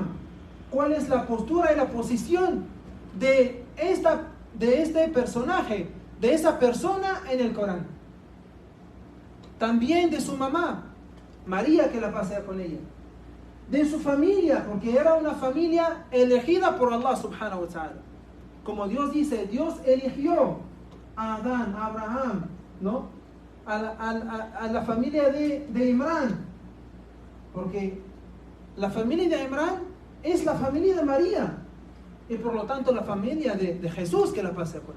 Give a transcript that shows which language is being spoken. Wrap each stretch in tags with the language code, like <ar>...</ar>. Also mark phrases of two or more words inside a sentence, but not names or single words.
<es>¿Cuál es la postura y la posición de este personaje, de esa persona en el Corán? También de su mamá, María, que la pasea con ella. De su familia, porque era una familia elegida por Allah</es> <ar>سبحانه وتعالى.</ar> <es>Como Dios dice, Dios eligió a Adán, a Abraham, ¿no? A la familia de Imrán, porque la familia de Imrán es la familia de María y por lo tanto la familia de Jesús, que la pasea con él.</es>